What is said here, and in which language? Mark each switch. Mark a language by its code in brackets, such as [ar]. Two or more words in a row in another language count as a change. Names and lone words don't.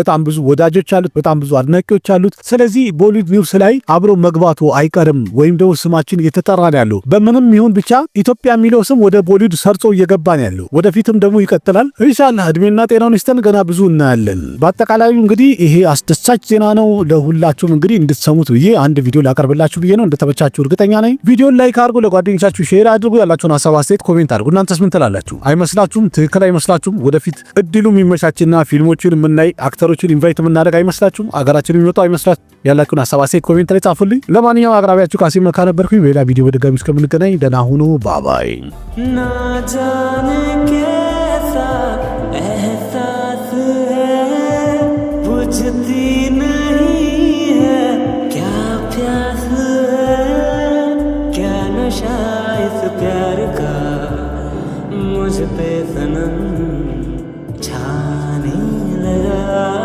[am] በጣም ብዙ ወዳጆች አሉት፣ በጣም ብዙ አድናቂዎች አሉት። ስለዚህ ቦሊውድ ኒውስ ላይ አብሮ መግባቱ አይቀርም ወይም ደግሞ ስማችን እየተጠራ ነው ያለው። በምንም ይሁን ብቻ ኢትዮጵያ የሚለው ስም ወደ ቦሊውድ ሰርጾ እየገባ ነው ያለው። ወደፊትም ደግሞ ይቀጥላል ኢንሻአላህ። እድሜና ጤናውን ይስጠን። ገና ብዙ እናያለን። በአጠቃላዩ እንግዲህ ይሄ አስደሳች ዜና ነው። ለሁላችሁም እንግዲህ እንድትሰሙት ብዬ አንድ ቪዲዮ ላቀርብላችሁ ብዬ ነው። እንደተመቻችሁ እርግጠኛ ነኝ። ቪዲዮን ላይክ አድርጉ፣ ለጓደኞቻችሁ ሼር አድርጉ። ያላችሁን ሐሳብ አስተያየት ኮሜንት አድርጉ። እናንተስ ምን ትላላችሁ? አይመስላችሁም? ትክክል አይመስላችሁም? ወደፊት እድሉ የሚመቻችና ፊልሞችን የምናይ አክተሮችን ኢንቫይት የምናደርግ አይመስላችሁም? አገራችን የሚመጣው አይመስላችሁም? ያላችሁን ሐሳብ አስተያየት ኮሜንት ላይ ጻፉልኝ። ለማንኛውም አቅራቢያችሁ ካሲም መካ ነበርኩኝ። በሌላ ቪዲዮ በድጋሚ እስከምንገናኝ ደህና ሁኑ። ባባይ [hi] ना जाने कैसा एहसास है, बुझती नहीं है क्या प्यास है, क्या नशा इस प्यार का मुझ पे सनम छाने लगा।